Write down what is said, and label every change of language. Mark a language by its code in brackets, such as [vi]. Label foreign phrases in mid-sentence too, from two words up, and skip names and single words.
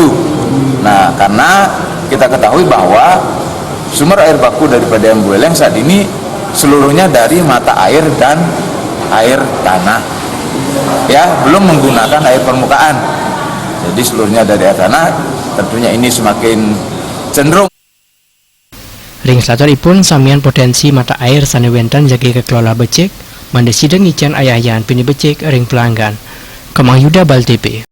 [id] Nah, karena kita ketahui bahwa sumber air baku dari PDAM Buleleng saat ini seluruhnya dari mata air dan air tanah, ya, belum menggunakan air permukaan. Jadi seluruhnya dari air tanah, tentunya ini semakin cenderung. [ban] Ring satoripun samian potensi mata air sani wenten jagi kekelola becik, mandes sideng ngicen ayayan pini becik ring pelanggan. Kemang Yuda Bal TV.